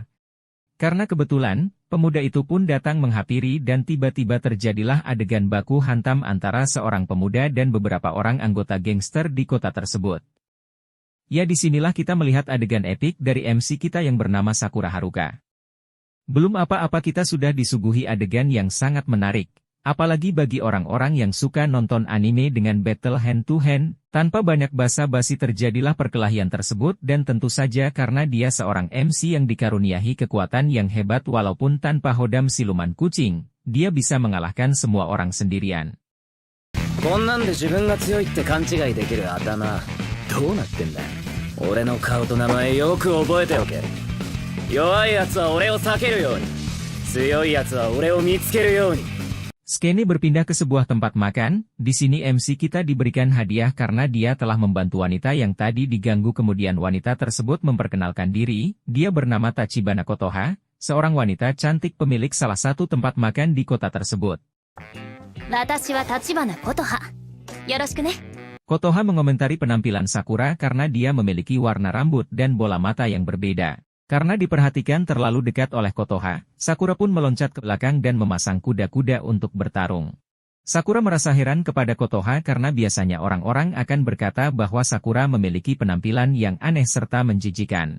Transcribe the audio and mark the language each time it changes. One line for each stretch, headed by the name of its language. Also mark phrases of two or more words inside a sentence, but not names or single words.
Indonesian: Karena kebetulan, pemuda itu pun datang menghampiri dan tiba-tiba terjadilah adegan baku hantam antara seorang pemuda dan beberapa orang anggota gangster di kota tersebut. Ya, disinilah kita melihat adegan epik dari MC kita yang bernama Sakura Haruka. Belum apa-apa kita sudah disuguhi adegan yang sangat menarik. Apalagi bagi orang-orang yang suka nonton anime dengan
English: battle hand to hand,
Indonesian: tanpa banyak basa-basi terjadilah perkelahian tersebut dan tentu saja karena dia seorang MC yang dikaruniai kekuatan yang hebat walaupun tanpa hodam siluman kucing, dia bisa mengalahkan semua orang sendirian.
Japanese: こんなんで自分が強いって勘違いできる頭どうなってんだ。俺の顔と名前よく覚えておけ。弱い奴は俺を避けるように、強い奴は俺を見つけるように。
Indonesian: Skene berpindah ke sebuah tempat makan, di sini MC kita diberikan hadiah karena dia telah membantu wanita yang tadi diganggu kemudian wanita tersebut memperkenalkan diri, dia bernama Tachibana Kotoha, seorang wanita cantik pemilik salah satu tempat makan di kota tersebut.
Japanese: 私は立花琴葉。よろしくね。
Indonesian: Kotoha mengomentari penampilan Sakura karena dia memiliki warna rambut dan bola mata yang berbeda. Karena diperhatikan terlalu dekat oleh Kotoha, Sakura pun meloncat ke belakang dan memasang kuda-kuda untuk bertarung. Sakura merasa heran kepada Kotoha karena biasanya orang-orang akan berkata bahwa Sakura memiliki penampilan yang aneh serta menjijikan.